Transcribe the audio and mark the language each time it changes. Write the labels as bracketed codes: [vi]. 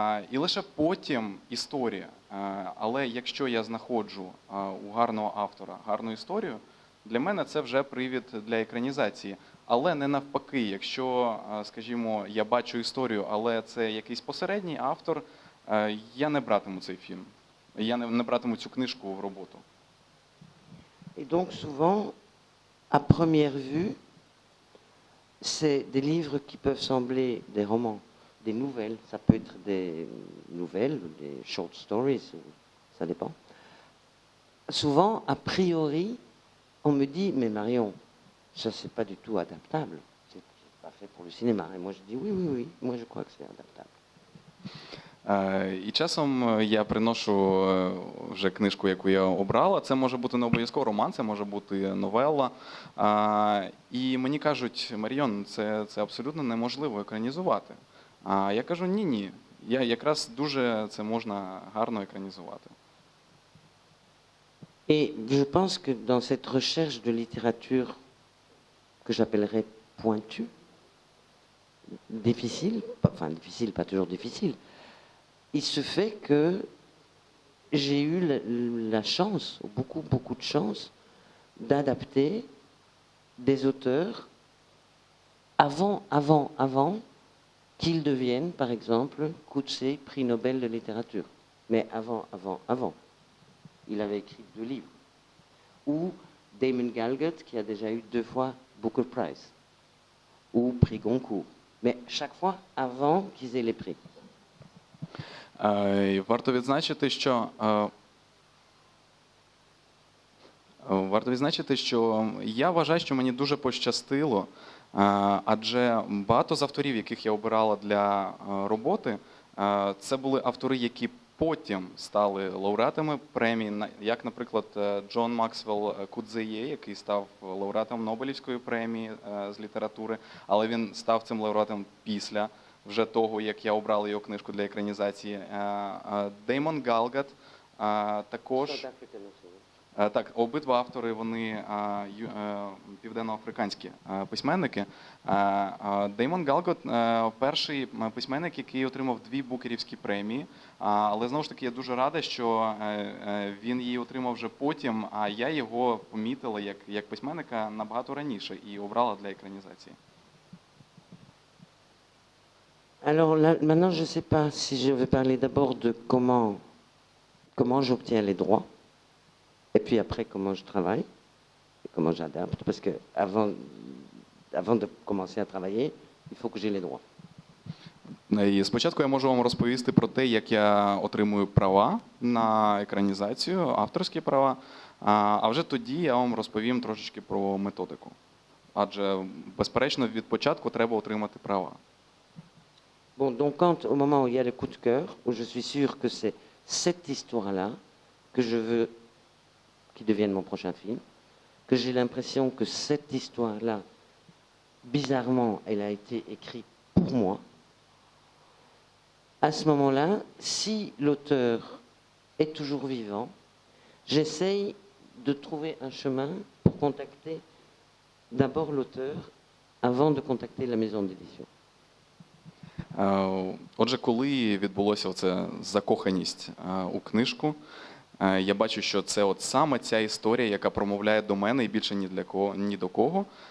[uk] І лише потім історія. Але якщо я знаходжу у гарного автора гарну історію, для мене це вже привід для екранізації. Але не навпаки, якщо, скажімо, я бачу історію, але це якийсь посередній автор, я не братиму цей фільм, я не братиму цю книжку в роботу. [fr] Et donc souvent, à première vue, c'est des livres qui peuvent sembler des romans, des nouvelles. Ça peut être des nouvelles, des [en] short stories, [fr] ça dépend. Souvent, a priori, on me dit, mais Marion, ça c'est pas du tout adaptable, c'est pas fait pour le cinéma. Et moi je dis oui, moi je crois que c'est adaptable. [uk] І часом я приношу вже книжку, яку я обрала. Це може бути не обов'язково роман, це може бути новелла. І мені кажуть: Мар'йон, це абсолютно неможливо екранізувати. А я кажу: ні. Якраз дуже це можна гарно екранізувати. [fr] Et je pense que dans cette recherche de littérature que j'appellerais pointue, difficile, enfin difficile, pas toujours difficile, il se fait que j'ai eu la chance, beaucoup de chance, d'adapter des auteurs avant qu'ils deviennent, par exemple, Coetzee, prix Nobel de littérature. Mais avant. Il avait écrit 2 livres. Ou Damon Galgut, qui a déjà eu 2 fois Booker Prize. Ou prix Goncourt. Mais chaque fois avant qu'ils aient les prix. [uk] Варто відзначити, що я вважаю, що мені дуже пощастило, адже багато з авторів, яких я обирала для роботи, це були автори, які потім стали лауреатами премій, як, наприклад, Джон Максвелл Кудзеє, який став лауреатом Нобелівської премії з літератури, але він став цим лауреатом після вже того, як я обрала його книжку для екранізації. Деймон Галгат також. Так, обидва автори, вони південноафриканські письменники. Деймон Галгот – перший письменник, який отримав 2 букерівські премії, але знову ж таки я дуже рада, що він її отримав вже потім, а я його помітила як письменника набагато раніше і обрала для екранізації. [fr] Alors là, maintenant, je ne sais pas si je vais parler d'abord de comment j'obtiens les droits. Et puis après, comment je travaille et comment j'adapte. Parce que avant de commencer à travailler, il faut que j'ai les droits. [uk] І спочатку я можу вам розповісти про те, як я отримую права на екранізацію, авторські права, а вже тоді я вам розповім трошечки про методику. Адже, безперечно, від початку треба отримати права. [fr] Bon, donc quand, au moment où il y a le coup de cœur, où je suis sûr que c'est cette histoire-là que je veux qui devienne mon prochain film, que j'ai l'impression que cette histoire-là, bizarrement, elle a été écrite pour moi. À ce moment-là, si l'auteur est toujours vivant, j'essaye de trouver un chemin pour contacter d'abord l'auteur avant de contacter la maison d'édition. [uk] Отже, коли відбулося оце закоханість у книжку, я бачу, що це от саме ця історія, яка промовляє до мене і більше ні до кого.